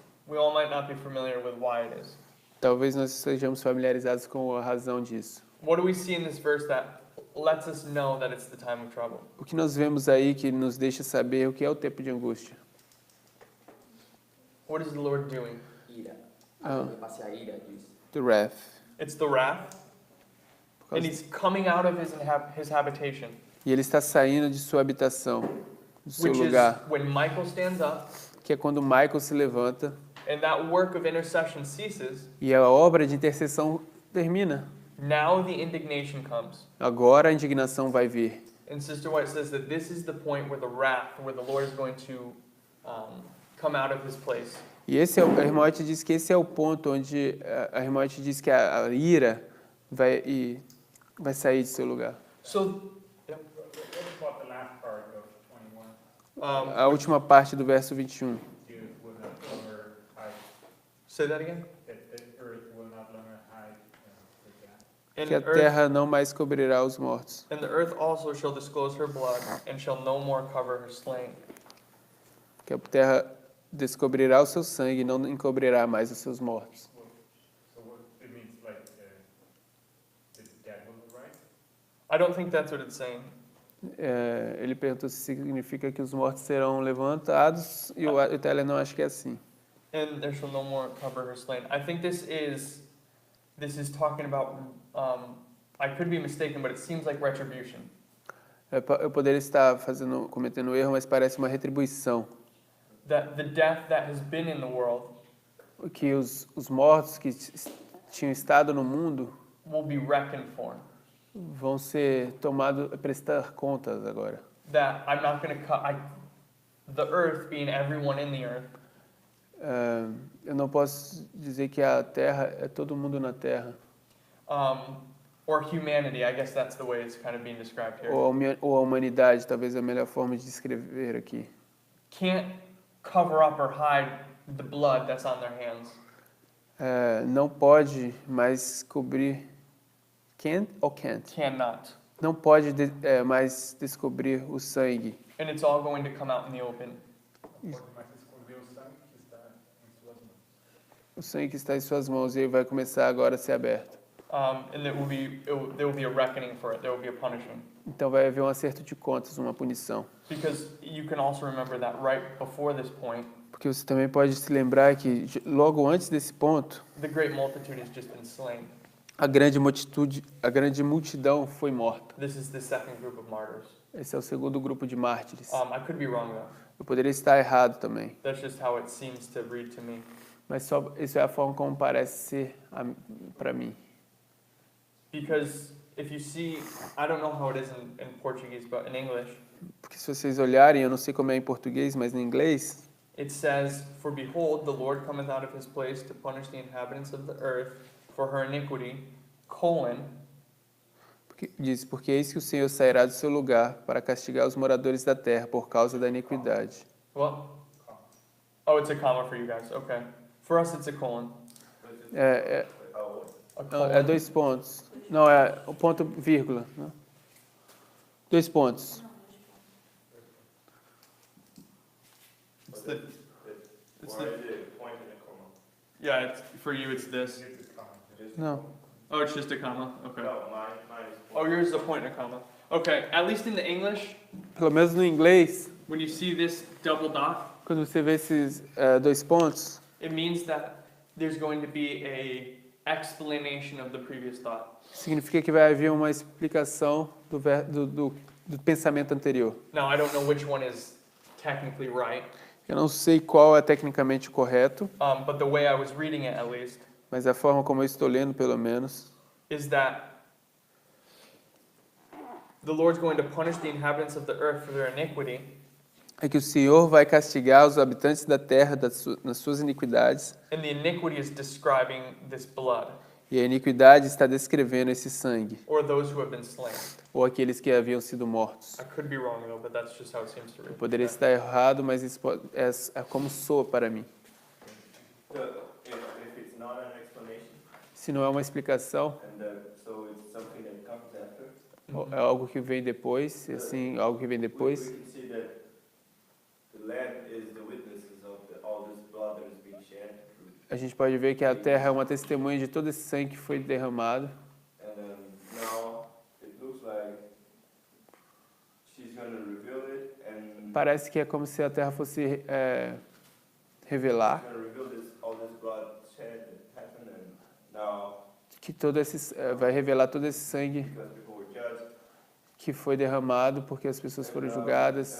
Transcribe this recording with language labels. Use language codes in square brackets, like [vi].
[en] We all might not be familiar with why it is. [pt] Talvez nós estejamos familiarizados com a razão disso. [en] What do we see in this verse that lets us know that it's the time of trouble? [pt] O que nós vemos aí que nos deixa saber o que é o tempo de angústia? [en] What is the Lord doing? [pt] Ira. Ah. Passe a ira, diz. [en] The wrath. It's the wrath, [pt] Por [en] and [pt] causa- [en] He's coming out of his habitation, [pt] E ele está saindo de sua habitação, do seu [en] which is [pt] lugar, [en] when Michael stands up, [pt] que é quando Michael se levanta [en] and that work of intercession ceases. [pt] e a obra de intercessão termina. [en] Now the indignation comes. [pt] Agora a indignação vai vir. [en] And Sister White says that this is the point where the wrath, where the Lord is going to come out of his place. [pt] E esse a irmã White diz que esse é o ponto onde a irmã White diz que a ira vai sair de seu lugar. [en] So, What about the last part of 21? [pt] A última parte do verso 21. [en] You will not longer hide, say that again. that the earth will not longer hide the dead. And [pt] Que a terra não mais cobrirá os mortos. [en] and the earth also shall disclose her blood, and shall no more cover her slain. [pt] Que a terra descobrirá o seu sangue e não encobrirá mais os seus mortos. [en] So what it means, like, the dead will rise? I don't think that's what it's saying. [pt] Ele perguntou se significa que os mortos serão levantados e o Tyler não acha que é assim. [en] And there shall no more cover her slain. I think this is talking about. I could be mistaken, but it seems like retribution. [pt] Eu poderia estar cometendo erro, mas parece uma retribuição. [en] That the death that has been in the world [pt] Que os mortos que tinham estado no mundo [en] will be reckoned for. [pt] vão ser prestar contas agora. [en] That I'm not going to cut. The earth being everyone in the earth. [pt] Eu não posso dizer que a terra é todo mundo na terra. [en] Or humanity, I guess that's the way it's kind of being described here. [pt] Ou a humanidade, talvez é a melhor forma de descrever aqui. [en] can't cover up or hide the blood that's on their hands. [pt] Não pode mais cobrir. [en] Can't [pt] ou [en] can't? Cannot. [pt] Não pode mais descobrir o sangue. [en] And it's all going to come out in the open. [pt] Pode mais esconder o sangue que está em suas mãos. O sangue que está em suas mãos e ele vai começar agora a ser aberto. [en] And there will be a reckoning for it. There will be a punishment. [pt] Então vai haver um acerto de contas, uma punição. [en] Because you can also remember that right before this point, [pt] Porque você também pode se lembrar que logo antes desse ponto, [en] the great multitude has just been slain. [pt] a grande multidão foi morta. [en] This is the second group of martyrs. [pt] Esse é o segundo grupo de mártires. [en] I could be wrong though. [pt] Eu poderia estar errado também, [en] That's just how it seems to read to me. [pt] mas só isso é a forma como parece ser para mim. [en] Because if you see, I don't know how it is in Portuguese, but in English, [pt] Porque se vocês olharem, eu não sei como é em português, mas em inglês, [en] it says, "For behold, the Lord cometh out of his place to punish the inhabitants of the earth for her iniquity, [pt] diz, porque eis que o Senhor sairá do seu lugar para castigar os moradores da terra por causa da iniquidade. [en] What? Oh, it's a comma for you guys. Okay. For us, it's a colon. A [pt] Não, [en] colon. [pt] é 2 pontos. Não, é o ponto vírgula. Não? 2 pontos. [en] It's the, Or is it point and a comma? yeah, for you, it's this. [pt] Esse calma. Não. [en] Oh, it's just a comma? Okay. No, mine is Oh, point. yours is a point and a comma. Okay, at least in the English, [pt] Pelo menos no inglês, [en] when you see this double dot, [pt] quando você vê esses 2 pontos, [en] it means that there's going to be a explanation of the previous thought. [pt] significa que vai haver uma explicação do pensamento anterior. [en] Now, I don't know which one is technically right, [pt] Eu não sei qual é tecnicamente correto, [en] but the way I was reading it, at least, [pt] mas a forma como eu estou lendo, pelo menos, [en] is that the Lord's going to punish the inhabitants of the earth for their iniquity, [pt] é que o Senhor vai castigar os habitantes da terra nas suas iniquidades, [en] and the iniquity is describing this blood, [pt] e a iniquidade está descrevendo esse sangue, [en] or those who have been slain. [pt] ou aqueles que haviam sido mortos. [en] I could be wrong, though, but that's just how it seems to read. [pt] Eu poderia estar errado, mas isso é como soa para mim. [en] So if it's not an explanation, [pt] Se não é uma explicação, [en] so it's something that comes after. [pt] é algo que vem depois, e assim, algo que vem depois, [en] We can see that the land is the witnesses of all this blood that is being shed. [pt] a gente pode ver que a terra é uma testemunha de todo esse sangue que foi derramado. [en] And now it looks like she's going to reveal it and [pt] Parece que é como se a terra fosse revelar [en] she's going to reveal all this blood shed that happened and now [pt] que vai revelar todo esse sangue because people were judged. que foi derramado porque as pessoas foram julgadas.